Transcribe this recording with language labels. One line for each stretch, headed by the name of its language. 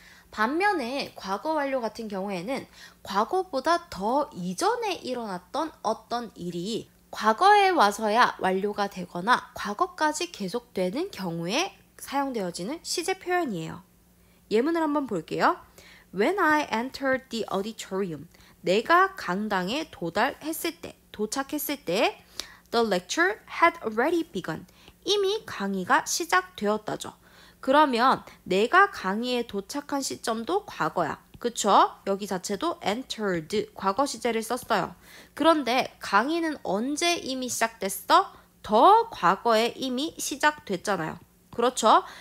Korean: 반면에 과거 완료 같은 경우에는 과거보다 더 이전에 일어났던 어떤 일이 과거에 와서야 완료가 되거나 과거까지 계속되는 경우에 사용되어지는 시제 표현이에요. 예문을 한번 볼게요.
English: When I entered the auditorium,
Korean: 내가 강당에 도착했을 때
English: The lecture had already begun.
Korean: 이미 강의가 시작되었다죠. 그러면 내가 강의에 도착한 시점도 과거야. 그쵸? 여기 자체도 entered, 과거 시제를 썼어요. 그런데 강의는 언제 이미 시작됐어? 더 과거에 이미 시작됐잖아요. 그렇죠?